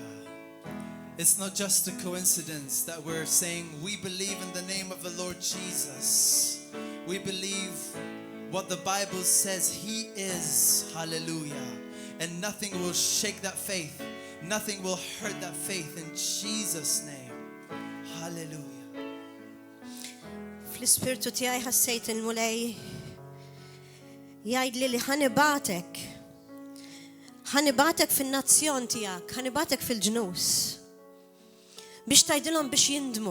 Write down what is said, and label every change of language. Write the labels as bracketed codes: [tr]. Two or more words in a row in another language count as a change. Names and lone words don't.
[en] It's not just a coincidence that we're saying we believe in the name of the Lord Jesus. We believe what the Bible says He is. Hallelujah. And nothing will shake that faith. Nothing will hurt that faith in Jesus' name. Hallelujah. [mt] fl-ispirtu tiegħi ħassejt il-mulej jgħidli li ħanibatek fin-nazzjon tiegħek, ħanibatek fil-ġnus biex tgħidilhom biex jindmu.